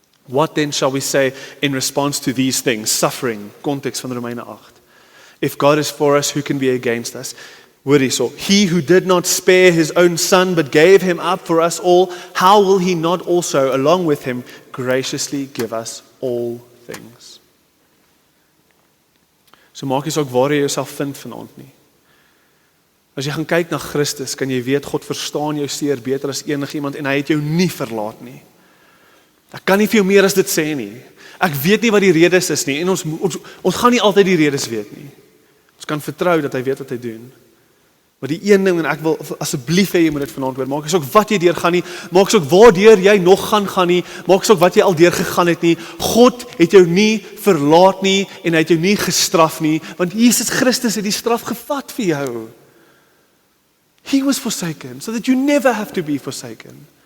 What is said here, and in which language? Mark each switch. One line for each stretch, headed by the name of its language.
English: What then shall we say in response to these things? Suffering,
Afrikaans: context van Romeine 8.
English: If God is for us, who can be against us?
Afrikaans: Hoor hierso,
English: he who did not spare his own son, but gave him up for us all, how will he not also, along with him, graciously give us all things?
Afrikaans: So maak jy ook waar jy jouself vind vanaand nie. As jy gaan kyk na Christus, kan jy weet, God verstaan jou seer beter as enigiemand, en hy het jou nie verlaat nie. Ek kan nie vir jou meer as dit sê nie. Ek weet nie wat die redes is nie, en ons gaan nie altyd die redes weet nie. Ons kan vertrou dat hy weet wat hy doen. Maar die een ding, en ek wil asseblief hê jy moet dit vanaand hoor, maak ook wat jy deur gaan nie, maak ook waardeur jy nog gaan nie, maak ook wat jy al deur gegaan het nie, God het jou nie verlaat nie, en hy het jou nie gestraf nie, want Jesus Christus het die straf gevat vir jou.
English: He was forsaken, so that you never have to be forsaken.